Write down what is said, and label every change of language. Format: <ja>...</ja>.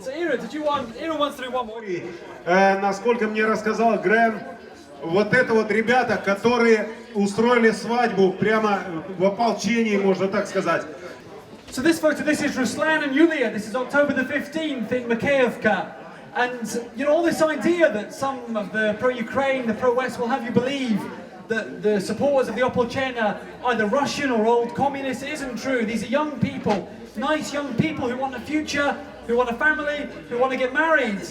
<en>So Ira wants to do one more.</en> <ru>Насколько мне рассказал Грэм, вот это вот ребята, которые устроили свадьбу прямо в ополчении, можно так сказать.</ru> <en>So this is Ruslan and Yulia. This is October the 15th in Mikhailivka. And you know, all this idea that some of the pro-Ukraine, the pro-West will have you believe that the supporters of the Opolchena are either Russian or old communists, it isn't true. These are young people, nice young people who want a future, who want a family, who want to get married.</en>